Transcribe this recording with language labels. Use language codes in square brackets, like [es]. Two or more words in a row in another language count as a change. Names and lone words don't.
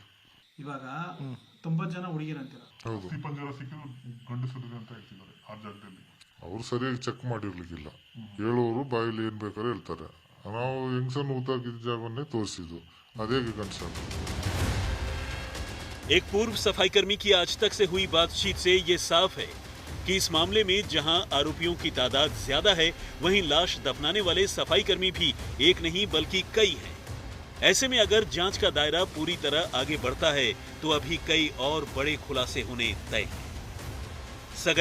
[kn] ಇವಾಗ 90 ಜನ ಹುಡುಗಿರು ಅಂತೀರ. ಹೌದು. ಗಂಡಸರಿದೆ ಅಂತ ಹೇಳ್ತಿದ್ದಾರೆ ಆ ಜಾಗದಲ್ಲಿ. ಅವ್ರು ಸರಿಯಾಗಿ ಚೆಕ್ ಮಾಡಿರ್ಲಿಕ್ಕಿಲ್ಲ. ಹೇಳೋರು ಬಾಯಲ್ಲಿ ಏನ್ ಬೇಕಾದ್ರೆ ಹೇಳ್ತಾರೆ. ನಾವು ಹೆಂಗಸನ್ನು ಊತಾಕಿದ ಜಾಗವನ್ನೇ ತೋರಿಸಿದ್ದು, ಅದೇ ಗಂಡಸ. [hi] एक पूर्व सफाईकर्मी की आज तक से हुई बातचीत से ये साफ है कि इस मामले में जहां आरोपियों की तादाद ज्यादा है, वहीं लाश दफनाने वाले सफाईकर्मी भी एक नहीं बल्कि कई हैं। ऐसे में अगर जांच का दायरा पूरी तरह आगे बढ़ता है तो अभी कई और बड़े खुलासे होने तय हैं।